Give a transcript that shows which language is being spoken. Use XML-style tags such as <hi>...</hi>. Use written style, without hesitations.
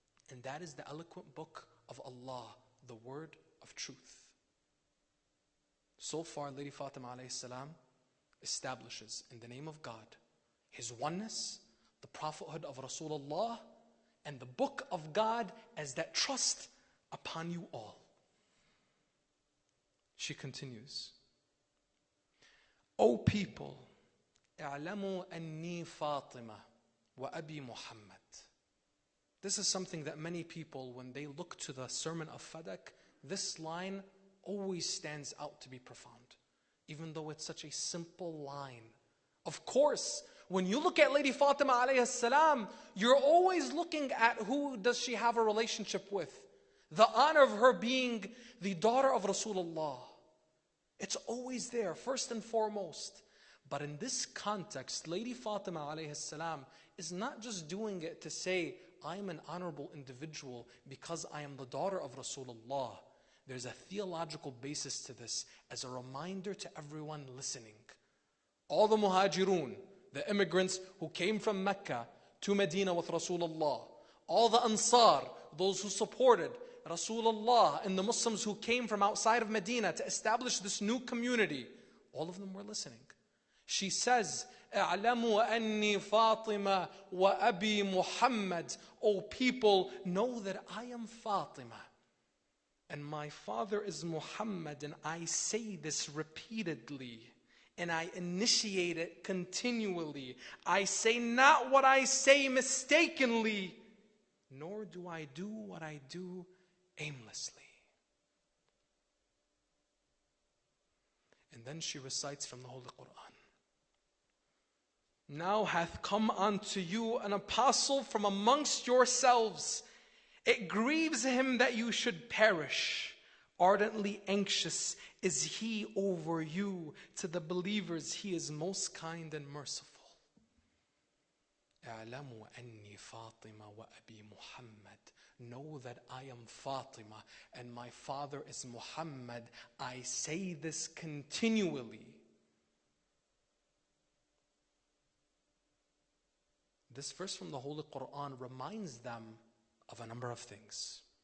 <en>And that is the eloquent book of Allah, the word of truth. So far, Lady Fatima alayhi salam establishes in the name of God His oneness, the prophethood of Rasulullah, and the book of God as that trust upon you all. She continues, O people,</en> <ar>اعلموا أني فاطمة وأبي محمد.</ar> <en>This is something that many people, when they look to the sermon of Fadak, this line always stands out to be profound, even though it's such a simple line. Of course, when you look at Lady Fatima alayhi salam, you're always looking at who does she have a relationship with. The honor of her being the daughter of Rasulullah. It's always there, first and foremost. But in this context, Lady Fatima alayhi salam is not just doing it to say, I am an honorable individual because I am the daughter of Rasulullah. There's a theological basis to this as a reminder to everyone listening. All the muhajirun, the immigrants who came from Mecca to Medina with Rasulullah, all the Ansar, those who supported Rasulullah and the Muslims who came from outside of Medina to establish this new community, all of them were listening. She says,</en> <ar>اعلموا أني فاطمة وأبي محمد.</ar> <en>O people, know that I am Fatima and my father is Muhammad, and I say this repeatedly and I initiate it continually. I say not what I say mistakenly, nor do I do what I do aimlessly. And then she recites from the Holy Quran. Now hath come unto you an apostle from amongst yourselves. It grieves him that you should perish. Ardently anxious is he over you. To the believers he is most kind and merciful.</en> <ar>اعلموا أني فاطمة وأبي محمد.</ar> <en>Know that I am Fatima and my father is Muhammad. I say this continually. This verse from the Holy Quran reminds them of a number of things.</en>